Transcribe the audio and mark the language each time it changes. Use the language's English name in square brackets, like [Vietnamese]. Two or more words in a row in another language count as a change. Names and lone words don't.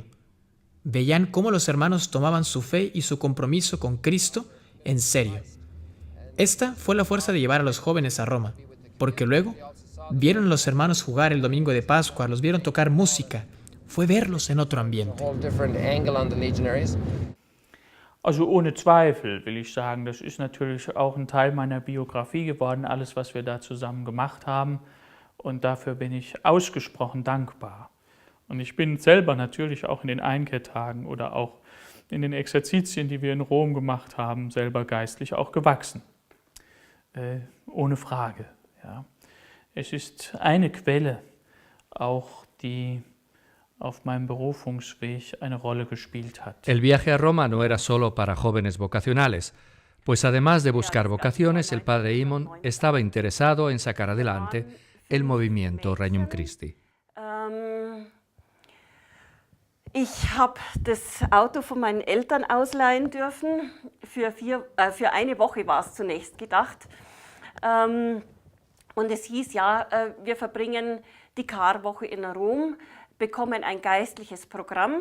[Spanish] Veían cómo los hermanos tomaban su fe y su compromiso con Cristo en serio. Esta fue la fuerza de llevar a los jóvenes a Roma, porque luego vieron a los hermanos jugar el domingo de Pascua, los vieron tocar música, fue verlos en otro ambiente. [German] Also ohne Zweifel will ich sagen, das ist natürlich auch ein Teil meiner Biografie geworden, alles, was wir da zusammen gemacht haben. Und dafür bin ich ausgesprochen dankbar. Und ich bin selber natürlich auch in den Einkehrtagen oder auch in den Exerzitien, die wir in Rom gemacht haben, selber geistlich auch gewachsen. Ohne Frage. Ja. Es ist eine Quelle, auch die auf meinem Berufungsweg eine Rolle gespielt hat. [Spanish] El viaje a Roma no era solo para jóvenes vocacionales, pues además de buscar vocaciones, el padre Eamon estaba interesado en sacar adelante el movimiento Regnum Christi. [German] Ich habe das Auto von meinen Eltern ausleihen dürfen. Für eine Woche war es zunächst gedacht. Und es hieß, ja, wir verbringen die Karwoche in Rom, bekommen ein geistliches Programm.